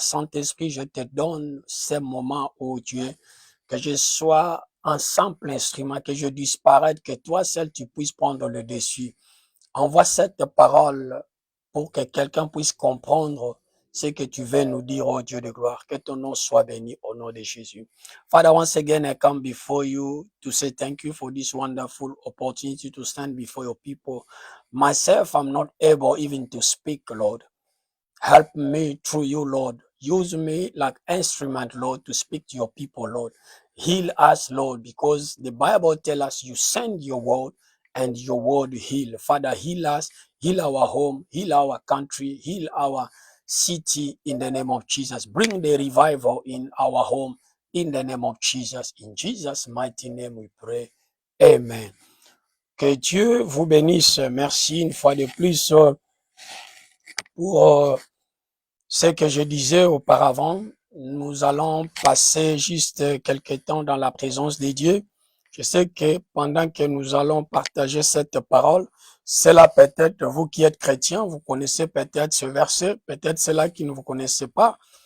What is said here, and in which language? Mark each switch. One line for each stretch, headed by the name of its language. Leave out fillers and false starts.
French: Saint-Esprit, je te donne ces moments, ô Dieu, que je sois un simple instrument, que je disparaisse, que toi seul tu puisses prendre le dessus. Envoie cette parole pour que quelqu'un puisse comprendre ce que tu veux nous dire, oh Dieu de gloire. Que ton nom soit béni au nom de Jésus.
English: Father, once again, I come before you to say thank you for this wonderful opportunity to stand before your people. Myself, I'm not able even to speak, Lord. Help me through you, Lord. Use me like instrument, Lord, to speak to your people, Lord. Heal us, Lord, because the Bible tells us you send your word and your word heal. Father, heal us, heal our home, heal our country, heal our city in the name of Jesus. Bring the revival in our home in the name of Jesus. In Jesus' mighty name we pray.
French: Amen. Que Dieu vous bénisse. Merci une fois de plus pour ce que je disais auparavant. Nous allons passer juste quelques temps dans la présence de Dieu. Je sais que pendant que nous allons partager cette parole, c'est là peut-être vous qui êtes chrétiens, vous connaissez peut-être ce verset, peut-être c'est là qui ne vous connaissez pas.